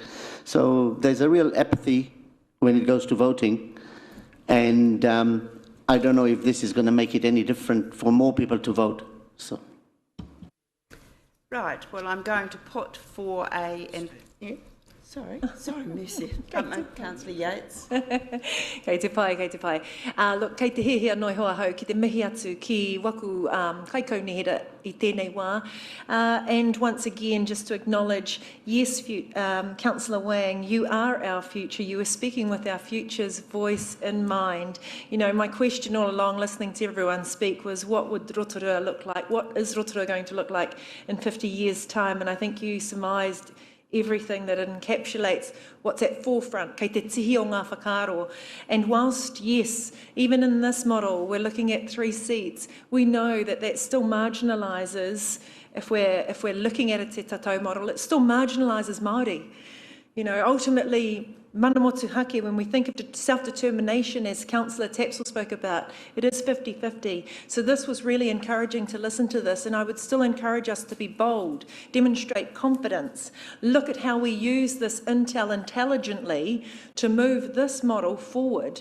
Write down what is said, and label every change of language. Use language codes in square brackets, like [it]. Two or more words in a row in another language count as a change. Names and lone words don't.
[en] So there's a real apathy when it goes to voting, and I don't know if this is going to make it any different for more people to vote. So. Right, well, I'm going to put for a... Sorry, Mercy. Councillor Yates. [mi] Kei te pai. Look, kei te hehea noi hoa hau, ki te mihi atu ki waku kai kaunihera I tēnei wā. [en] And once again, just to acknowledge, yes, Councillor Wang, you are our future. You are speaking with our future's voice in mind. You know, my question all along, listening to everyone speak, was what would Rotorua look like? What is Rotorua going to look like in 50 years' time? And I think you surmised everything that encapsulates what's at forefront, [mi] kei te tihi o ngā whakaaro. [en] And whilst, yes, even in this model, we're looking at 3 seats, we know that that still marginalises, if we're looking at a [mi] te tatau [en] model, it still marginalises Māori. You know, ultimately, [mi] mana motuhake, [en] when we think of self-determination, as Councillor Tapsell spoke about, it is 50-50. So this was really encouraging to listen to this, and I would still encourage us to be bold, demonstrate confidence, look at how we use this intel intelligently to move this model forward.